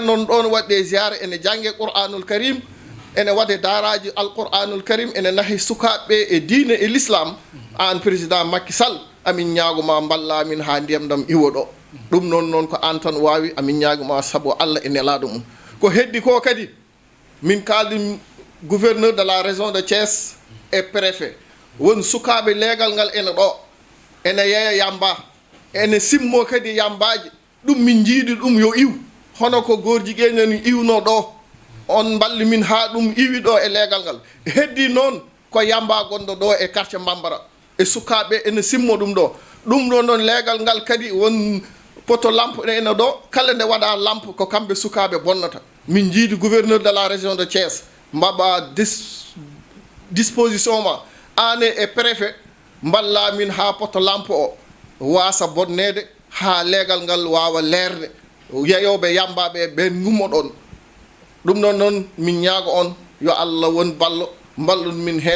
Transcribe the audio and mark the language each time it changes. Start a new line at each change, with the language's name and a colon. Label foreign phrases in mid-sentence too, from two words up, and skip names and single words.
Fula: noon ɗon waɗe ziare ene jangge
Arabic: Qur'anul Karim
Fula: ene waɗe daraji
Arabic: alqur'anul karim
Fula: ene nahi sukaɓe e diine e l'islam an président Macky Sall amin ñaagoma mballa min ha ndiyam ɗam iwo ɗo ɗum noon ko an tan wawi amin ñaagoma saabu Allah e nelaɗo mum ko heddi ko kadi min kaldi
French: gouverneur de la région de Thiès
Fula: e préfet won sukaɓe leegal ngal ene ɗo ene yeeya yamba ene simmo kadi yambaji ɗum min jiiɗi ɗum yo iw hono ko gorjigueñani iwno ɗo on balli min ha ɗum iwi ɗo e leegal ngal heddi noon ko yamba gonɗo ɗo e quartier Bambara e sukaɓe ene simmo ɗum ɗo noon leegal ngal kadi won poto lampe ene ɗo kala nde waɗa lampe ko kamɓe sukaɓe bonnata min jiidi
French: gouverneur de la région de Thiès
Fula: mbaɓa disposition ma ane e préfet mballa min ha poto lampe o wasa bonnede ha leegal ngal wawa leerde yeyoɓe yambaɓe ɓen gummo ɗon ɗum ɗon noon min ñaago on yo Allah won ballo mballun min hen